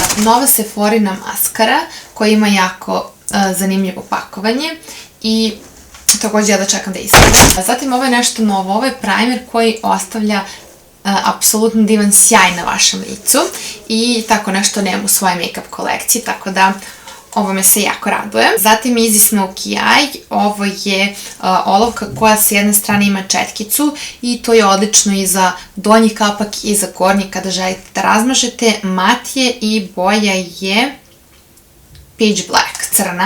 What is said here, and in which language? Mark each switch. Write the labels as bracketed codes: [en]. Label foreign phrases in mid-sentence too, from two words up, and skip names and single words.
[sr] Nova Sephorina maskara koja ima jako zanimljivo pakovanje i također ja da čekam da isprobam. Zatim ovo je nešto novo, ovo je primer koji ostavlja apsolutno divan sjaj na vašem licu i tako nešto nemam u svojoj make-up kolekciji, tako da ovo me se jako raduje. Zatim Easy Smoky Eye, ovo je olovka koja sa jedne strane ima četkicu i to je odlično i za donji kapak i za gornji kada želite da razmažete. Mat je i boja je Peach Black, crna.